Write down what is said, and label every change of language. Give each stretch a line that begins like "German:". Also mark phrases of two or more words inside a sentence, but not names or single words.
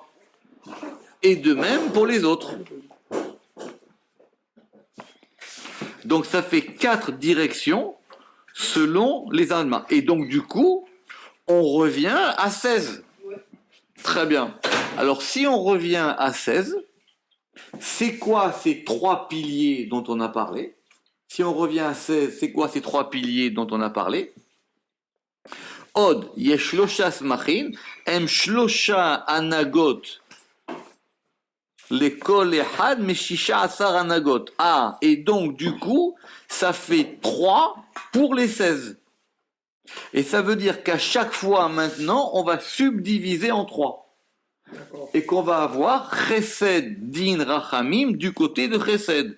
French: Et de même pour les autres. Donc ça fait 4 directions selon les Allemands. Et donc du coup, on revient à 16. Très bien. Alors si on revient à 16, c'est quoi ces 3 piliers dont on a parlé? Si on revient à 16, c'est quoi ces 3 piliers dont on a parlé?
Hebrew: עוד, יש שלושה סמוכין, הם שלושה הנהגות, לכל אחד משישה עשר הנהגות.
French: Ah, et donc du coup, ça fait 3 pour les 16. Et ça veut dire qu'à chaque fois maintenant, on va subdiviser en 3. D'accord. et qu'on va avoir
Hebrew: חסד דין רחמים
French: du côté de Chesed.